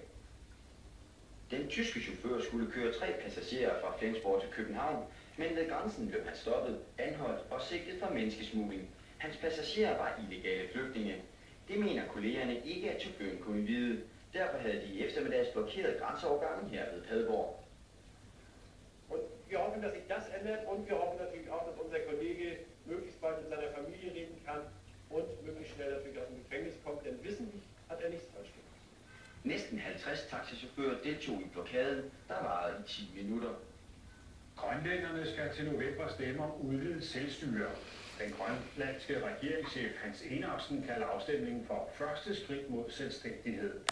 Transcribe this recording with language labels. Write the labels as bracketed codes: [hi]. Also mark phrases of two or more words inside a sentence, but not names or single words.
[da] Den tyske chauffør skulle køre 3 passagerer fra Flensborg til København, men ved grænsen blev han stoppet, anholdt og sigtet for menneskesmugling. Hans passagerer var illegale flygtninge. Det mener kollegerne ikke, at chaufføren kunne vide. Derfor havde de i eftermiddags blokeret grænseovergangen her ved Padborg. [de] Und wir hoffen, dass sich das ändert und wir hoffen natürlich auch, dass unser Kollege möglichst bald mit seiner Familie reden kann und möglichst schnell natürlich aus dem Gefängnis kommt, denn wissentlich hat er nichts falsch gemacht. [da] Næsten 50 taxichauffører deltog i blokaden, der varede i 10 minutter. Grønlænderne skal til november stemme om udvidet selvstyre. Den grønlandske regeringschef Hans Enoksen kalder afstemningen for første skridt mod selvstændighed.